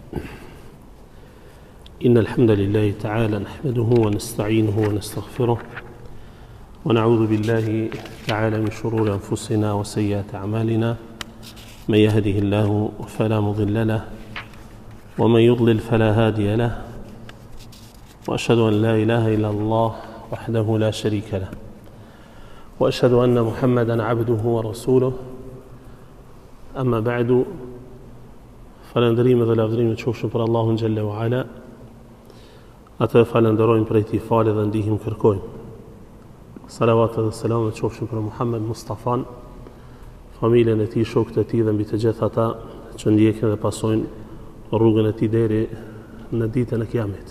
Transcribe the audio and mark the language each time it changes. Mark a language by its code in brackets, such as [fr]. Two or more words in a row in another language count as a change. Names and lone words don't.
[ar] إن الحمد لله تعالى نحمده ونستعينه ونستغفره ونعوذ بالله تعالى من شرور أنفسنا وسيئات أعمالنا، من يهده الله فلا مضل له ومن يضلل فلا هادي له، وأشهد أن لا إله إلا الله وحده لا شريك له، وأشهد أن محمدا عبده ورسوله. أما بعد، [sq] falënderimet dhe lavdrimet qofshin për Allahun [ar] جل وعلا. [sq] Atë falenderojmë për ti falë dhe ndihmë kërkojmë. Salavat dhe selamet qofshin për Muhammed Mustafan, familjen e tij, shokët e tij dhe mbi të gjithë ata që ndjekin dhe pasojnë rrugën e tij deri në ditën e Kiametit.